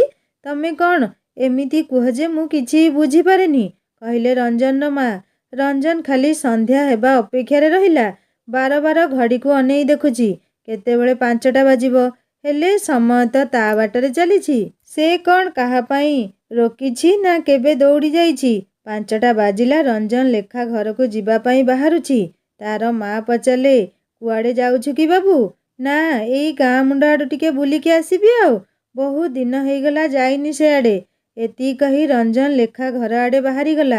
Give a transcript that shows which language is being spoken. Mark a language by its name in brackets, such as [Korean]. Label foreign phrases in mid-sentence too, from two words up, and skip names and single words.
[Odia] ତମେ କଣ ଏମିତି କୁହ ଯେ ମୁଁ କିଛି ବୁଝି ପାରେନି, କହିଲେ ରଞ୍ଜନ ମା। ରଞ୍ଜନ ଖାଲି ସନ୍ଧ୍ୟା ହେବା ଅପେକ୍ଷା ରେ ରହିଲା। ବାର ବାର ଘଡ଼ିକୁ ଅନେଇ ଦେଖୁଛି କେତେବେଳେ 5ଟା ବାଜିବ। ହେଲେ ସମୟ ତ ତା ବାଟରେ ଚାଲିଛି। ସେ କଣ କାହା ପାଇଁ ରୋକିଛି ନା କେବେ ଦୌଡ଼ି ଯାଇଛି। 5ଟା ବାଜିଲା। ରଞ୍ଜନ ଲେଖା ଘରକୁ ଯିବା ପାଇଁ ବାହାରୁଛି। ତାର ମା ପଚାରିଲେ, କୁଆଡ଼େ ଯାଉଛୁ କି ବାବୁ? ନା, ଏଇ ଗାଁ ମୁଣ୍ଡ ଆଡ଼ୁ ଟିକେ ବୁଲିକି ଆସିବି ଆଉ। ବହୁତ ଦିନ ହେଇଗଲା ଯାଇନି ସେଆଡ଼େ। ଏତିକି କହି ରଞ୍ଜନ ଲେଖା ଘର ଆଡ଼େ ବାହାରିଗଲା।